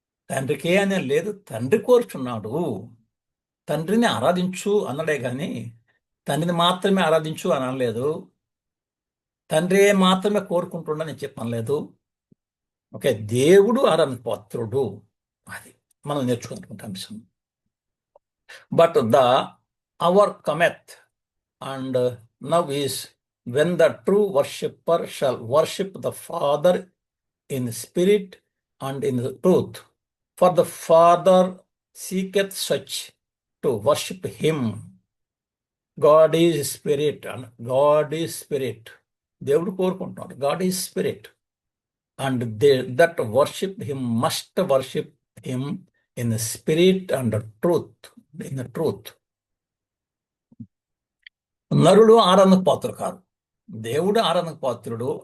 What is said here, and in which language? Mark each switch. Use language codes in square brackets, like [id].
[te] తండ్రికే అనే లేదు, తండ్రి కోరుచున్నాడు. తండ్రిని ఆరాధించు అన్నడే కానీ తండ్రిని మాత్రమే ఆరాధించు అని అనలేదు. తండ్రి మాత్రమే కోరుకుంటుండని చెప్పనలేదు. ఓకే, దేవుడు ఆరాధన పాత్రుడు. అది మనం నేర్చుకున్నటువంటి అంశం. [en] But the hour cometh, and now is when the true worshipper shall worship the Father in spirit and in truth. For the Father seeketh such to worship him. God is spirit, and God is spirit. [te] దేవుడు కోరుకుంటున్నాడు, [en] God is spirit, and they that worship him must worship him in spirit and truth. In truth. [te] నరుడు ఆరాధనకు పాత్రుడు కాదు. దేవుడు ఆరాధనకు పాత్రుడు.